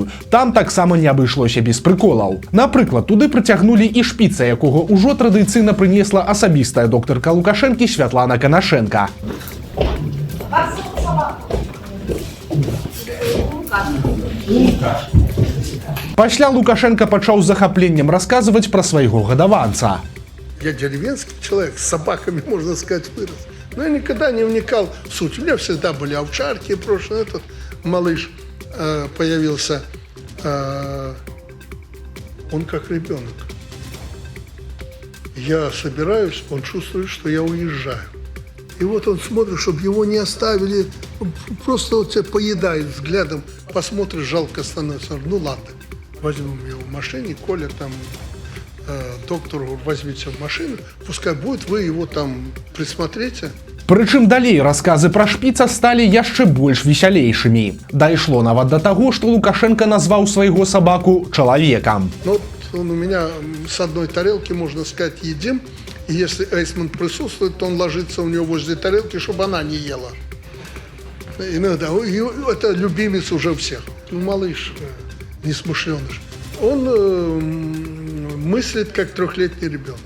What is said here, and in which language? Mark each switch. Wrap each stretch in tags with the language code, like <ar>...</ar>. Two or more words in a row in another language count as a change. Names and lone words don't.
<be>Там таксама не абышлося без прыколаў. Напрыклад, туды прыцягнулі і шпіца, якога ўжо традыцыйна прынесла асабістая доктарка Лукашэнкі Святлана Канашенка. Пасля Лукашенко пачаў з захапленнем расказваць пра свайго гадаванца.</be> <ru>Я деревенский человек, с собаками, можно сказать, вырос. Но я никогда не вникал в суть. У меня всегда были овчарки, прошлый этот малыш появился. Он как ребенок. Я собираюсь, он чувствует, что я уезжаю. И вот он смотрит, чтобы его не оставили, просто вот тебя поедает взглядом, посмотришь, жалко становится. Ну ладно, возьмем его в машине, Коля там, доктор, возьмите в машину, пускай будет, вы его там присмотрите.</ru> <be>Прычым далей расказы пра шпіца сталі яшчэ больш весялейшымі. Дайшло нават да таго, што Лукашенко назваў свайго сабаку чалавекам. Ну,</be> <ru>он у меня с одной тарелки, можно сказать, едим. И если Эйсман присутствует, то он ложится у него возле тарелки, чтобы она не ела. Иногда. Это любимец уже всех. Ну, малыш, несмышленыш. Он мыслит, как 3-летний ребенок.</ru>